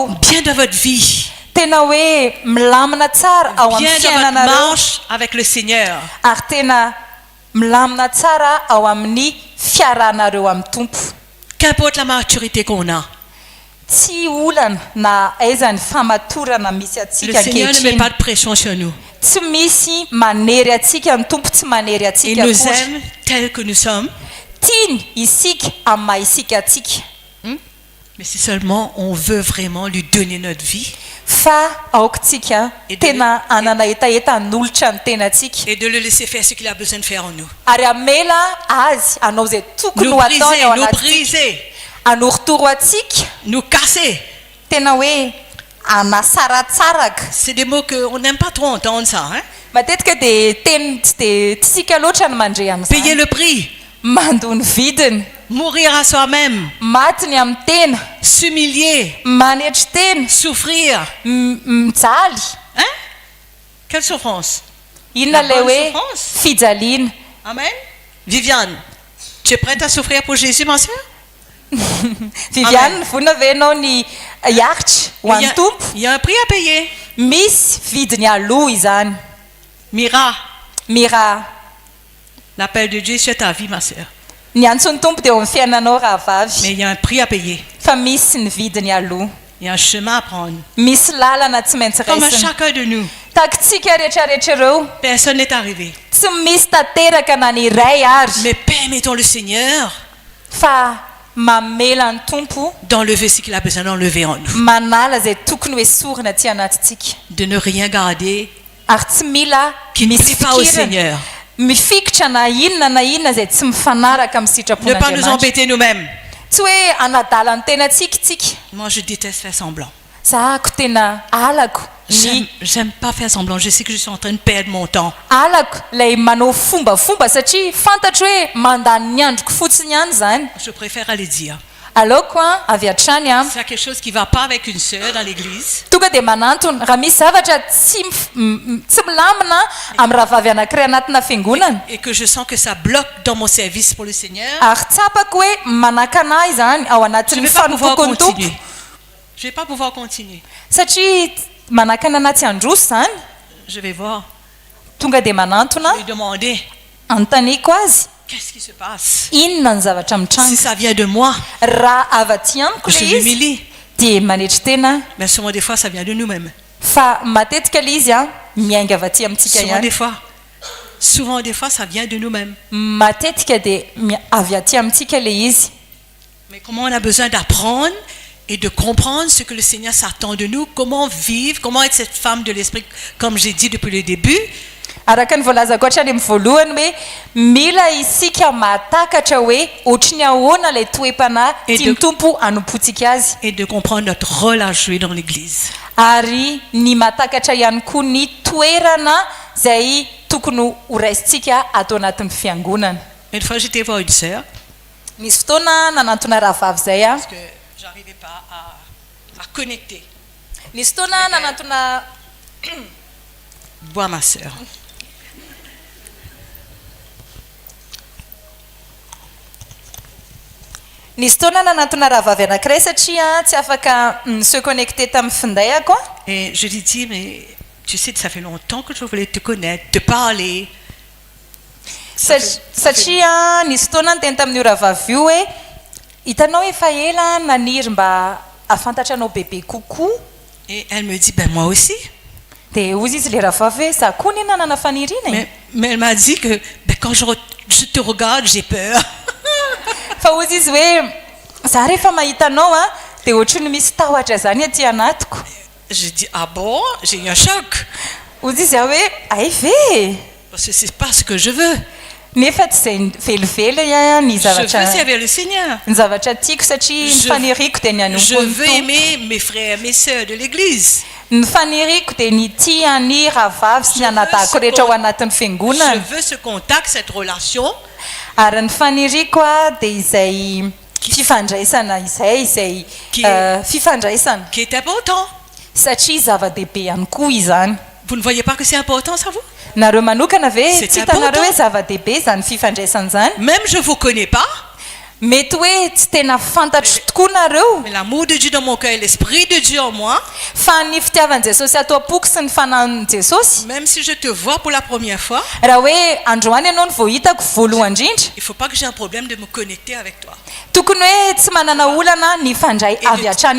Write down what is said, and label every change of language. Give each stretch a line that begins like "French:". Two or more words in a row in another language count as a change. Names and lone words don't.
French: Bien dans votre vie.
Malagasy: tena hoe milamina tsara ao amin'ny
French: Bien dans votre
Malagasy: fiainanareo
French: marche avec le Seigneur.
Malagasy: ary tena milamina tsara ao amin'ny fiarahanareo amin'ny tompo
French: Qu'importe la maturité qu'on a.
Malagasy: tsy olana na aiza ny famatorana misy
French: Le
Malagasy: atsika
French: Seigneur ne met
Malagasy: ankehitriny
French: pas de pression sur nous.
Malagasy: tsy misy manery atsika ny tompo tsy manery
French: Il
Malagasy: atsika
French: nous
Malagasy: akory
French: aime tels que nous sommes.
Malagasy: tiany isika amin'ny maha isika atsika
French: Mais si seulement on veut vraiment lui donner notre vie
Malagasy: fa aokontsika
French: Et de-
Malagasy: tena anana etaeta nolotra ny tenantsika
French: et de le laisser faire ce qu'il a besoin de faire en nous.
Malagasy: ary amela azy hanao izay tokony
French: Nous
Malagasy: ho ataony
French: briser,
Malagasy: ao
French: nous
Malagasy: anatsika
French: briser,
Malagasy: anorotoro atsika
French: nous casser.
Malagasy: tena hoe anasaratsaraka
French: C'est des mots qu'on n'aime pas trop entendre ça. Hein?
Malagasy: matetika dia teny tsy dia tsika loatra ny mandre
French: Payer
Malagasy: amin'izany
French: le prix,
Malagasy: mandony vidiny
French: mourir à soi-même,
Malagasy: matiny amin'ny tena
French: s'humilier,
Malagasy: manetry tena
French: souffrir.
Malagasy: mijaly
French: Hein? Quelle souffrance.
Malagasy: inona
French: La
Malagasy: lay
French: bonne
Malagasy: hoe
French: souffrance.
Malagasy: fijaliana
French: Amen. Viviane, tu es prête à souffrir pour Jésus, ma soeur?
Malagasy: viviane vona ve ianao ny hiaritra ho an'ny tompo
French: Il y a un prix à payer.
Malagasy: misy vidiny aloha izany
French: Mira,
Malagasy: mira
French: l'appel de Dieu sur ta vie, ma soeur.
Malagasy: ny antsony tompo dia eo amin'ny fiainanao
French: Mais
Malagasy: rahavavy
French: il y a un prix à payer.
Malagasy: fa misy ny vidiny aloha
French: Il y a un chemin à prendre.
Malagasy: misy lalana tsy maintsy
French: Comme à
Malagasy: raisina
French: chacun de nous,
Malagasy: takontsika rehetrarehetra ireo
French: personne n'est arrivé.
Malagasy: tsy misy tanteraka na ny iray ary
French: Mais permettons le Seigneur
Malagasy: fa mamela ny tompo
French: d'enlever ce qu'il a besoin d'enlever en nous.
Malagasy: manala izay tokony hoe sorina ty anatytsika
French: De ne rien garder
Malagasy: ary tsy mila
French: qui ne
Malagasy: misy
French: plaît pas au
Malagasy: fikirana
French: Seigneur.
Malagasy: mifikitra na inona izay tsy mifanaraka amin'ny
French: Ne pas nous
Malagasy: sitrapon'andriamanitra
French: embêter nous-mêmes.
Malagasy: tsy hoe anadala ny tenatsika tsika
French: Moi, je déteste faire semblant.
Malagasy: zahako tena alako
French: J'aime pas faire semblant. Je sais que je suis en train de perdre mon temps.
Malagasy: alako lay manao fombafomba satria fantatro hoe mandany ny androko fotsiny ihany zany
French: Je préfère aller dire.
Malagasy: aleoko a avy hatrany a
French: S'il y a quelque chose qui va pas avec une sœur dans l'église,
Malagasy: tonga dia manantony raha misy zavatra tsy milamina amin'ny raha vavy anankiray anatina fiangonana
French: et que je sens que ça bloque dans mon service pour le Seigneur,
Malagasy: ary tsapako hoe manaka anahy zany ao
French: je ne
Malagasy: anatin'ny
French: vais pas pouvoir
Malagasy: fanompokon'ny tompo
French: continuer. Je vais pas pouvoir continuer.
Malagasy: satria manaka ny anaty androso zany
French: Je vais voir.
Malagasy: tonga dia manantona
French: Je vais demander
Malagasy: anontaniko azy
French: qu'est-ce qui se passe.
Malagasy: inona ny zavatra
French: Si
Malagasy: mitranga
French: ça vient de moi,
Malagasy: raha avy aty amiko
French: je
Malagasy: le izy
French: m'humilie.
Malagasy: dia manetry tena
French: Mais souvent des fois, ça vient de nous-mêmes.
Malagasy: fa matetika le izy a miainga avy aty amintsika ihany
French: Souvent des fois, ça vient de nous-mêmes.
Malagasy: matetika dia avy aty amintsika le izy
French: Mais comment on a besoin d'apprendre et de comprendre ce que le Seigneur s'attend de nous, comment vivre, comment être cette femme de l'esprit, comme j'ai dit depuis le début.
Malagasy: araka ny voalazako hatrany amin'ny voalohany hoe mila isika mahatakatra hoe ohatry ny ahoana ilay toe-panahy tia ny tompo anompontsika azy
French: Et de comprendre notre rôle à jouer dans l'église.
Malagasy: ary ny mahatakatra ihany koa ny toerana izay tokony ho raisintsika atao anatin'ny fiangonana
French: Une fois, j'étais voir une sœur,
Malagasy: nisy fotoana nanantona rahavavy izay a
French: parce que je n'arrivais pas à connecter.
Malagasy: nisy fotoana nanantona
French: Vois ma sœur.
Malagasy: nisy fotoana nanantona rahavavy anankiray satria tsy afaka
French: se connecter
Malagasy: tamin'ny findayako a
French: Et je lui dis, mais tu sais, ça fait longtemps que je voulais te connaître, te parler.
Malagasy: satria nisy fotoana ny teny tamin'io rahavavy io hoe hitanao efa ela naniry mba afantatra anao bebe kokoa
French: Et elle me dit, ben moi aussi.
Malagasy: dia ozy izy le rahavavy hoe za koa ny nanana faniriana e
French: Mais elle m'a dit que ben, quand je te regarde, j'ai peur.
Malagasy: fa ozy izy hoe za rehefa mahita anao a dia ohatry ny misy tahotra zany aty anatiko
French: Je dis, ah bon, j'ai eu un choc.
Malagasy: ozy izy a hoe ay ve
French: Parce que c'est pas ce que je veux.
Malagasy: nefa tsy zay velively a ny
French: Je veux
Malagasy: zavatra
French: servir le Seigneur.
Malagasy: ny zavatra tiako satria ny
French: Je-
Malagasy: faniriko dia ny
French: Je
Malagasy: anompo
French: veux aimer mes frères, mes sœurs de l'église.
Malagasy: ny faniriko dia ny tia ny rahavavy sy ny anadahako rehetra ao anatin'ny
French: Je
Malagasy: fiangonana
French: veux ce contact, cette relation
Malagasy: ary ny faniriko a dia izay fifandraisana izay fifandraisana
French: qui est important.
Malagasy: satria zava-dehibe ihany koa izany
French: Vous ne voyez pas que c'est important, ça vous?
Malagasy: nareo manokana ve
French: C'est
Malagasy: tsy hitanareo
French: important.
Malagasy: hoe zava-dehibe zany fifandraisana zany
French: Même je ne vous connais pas,
Malagasy: mety hoe tsy tena fantatro tokoa nareo
French: mais l'amour de Dieu dans mon cœur et l'esprit de Dieu en moi,
Malagasy: fa ny fitiavan'i jesosy ato am-poko sy ny fanahin'i jesosy
French: même si je te vois pour la première fois,
Malagasy: raha hoe androany ianao ny vao hitako voalohany indrindra
French: il ne faut pas que j'ai un problème de me connecter avec toi.
Malagasy: tokony hoe tsy manana olana ny fandray avy hatrany